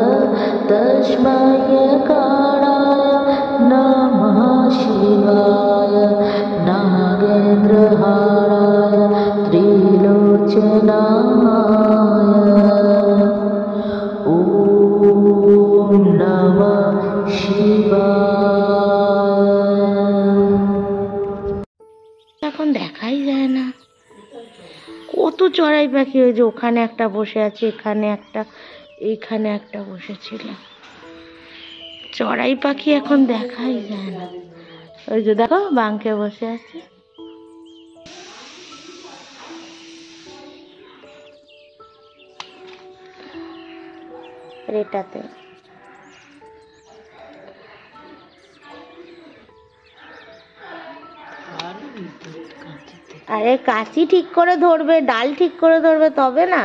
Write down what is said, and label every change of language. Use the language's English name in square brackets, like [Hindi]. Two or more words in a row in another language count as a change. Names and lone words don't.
[Sanskrit] तस्मै काराय नमः शिवाय नागेन्द्रहाराय त्रिलोचनाय ॐ नमः शिवाय। [Bangla] এখন দেখাই যায় না, কত চড়াই পাখি। ওই যে ওখানে একটা বসে আছে, এখানে একটা, এইখানে একটা বসেছিল। চড়াই পাখি এখন দেখাই যায় না। ওই যে দেখো বাঙ্কে বসে আছে। এটাতে আরে কাঁচি ঠিক করে ধরবে, ডাল ঠিক করে ধরবে, তবে না।